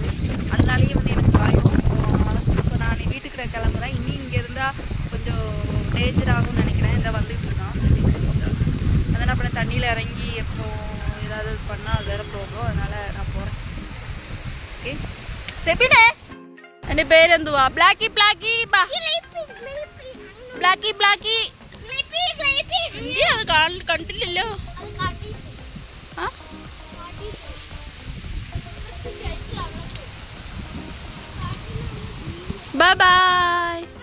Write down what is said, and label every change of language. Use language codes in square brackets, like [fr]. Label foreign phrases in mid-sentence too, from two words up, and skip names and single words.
[ta] அதனாலேயே வந்து எனக்கு பயம். இப்போ நான் வீட்டுக்கு கிளம்புறேன். இனி இங்கே இருந்தால் கொஞ்சம் டேஞ்சர் ஆகும்னு நினைக்கிறேன். இந்த வந்துட்டு இருக்கான். சரி, அதனால் அப்புறம் தண்ணியில் இறங்கி எப்போ ஏதாவது பண்ணால் அது வேறு ப்ராப்ளம். அதனால் நான் போகிறேன். ஓகே செபினே, [ml] എൻ്റെ പേരെന്തുവാ? ബ്ലാക്കി ബ്ലാക്കി ബാ, ബ്ലാക്കി ബ്ലാക്കി. അത് കണ്ടില്ലല്ലോ. [en] bye bye.